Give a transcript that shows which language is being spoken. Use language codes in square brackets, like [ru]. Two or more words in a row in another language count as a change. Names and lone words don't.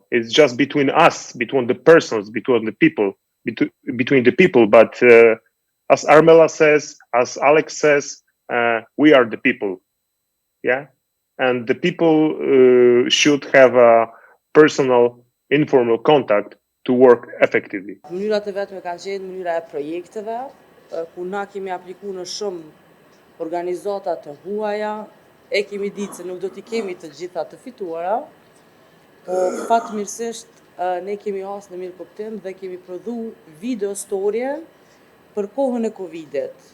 [en] It's just between us, between the persons, between the people, between the people. But as Armella says, as Alex says, we are the people. Yeah. And the people should have a personal, informal contact to work effectively. [sq] Mënyrat e vetme kanë qenë mënyra e projekteve, ku na kemi aplikuar në shumë organizata të huaja, e kemi ditë se nuk do t'i kemi të gjitha të fituara, po fatmirësisht ne kemi hasë në mirë kuptim dhe kemi prodhu video storje për kohën e Covidit.